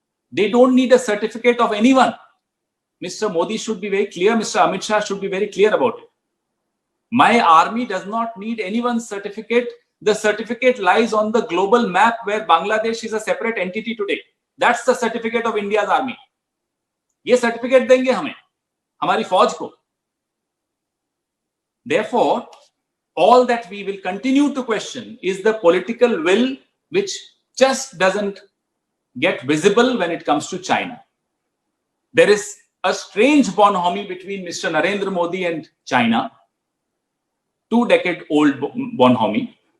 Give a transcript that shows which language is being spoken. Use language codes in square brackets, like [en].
[en] They don't need a certificate of anyone. Mr. Modi should be very clear, Mr. Amit Shah should be very clear about it. My army does not need anyone's certificate. The certificate lies on the global map where Bangladesh is a separate entity today. That's the certificate of India's army. [hi] ये certificate देंगे हमें, हमारी फौज को. [en] Therefore, all that we will continue to question is the political will which just doesn't get visible when it comes to China. There is a strange bonhomie between Mr. Narendra Modi and China, 2-decade-old bonhomie.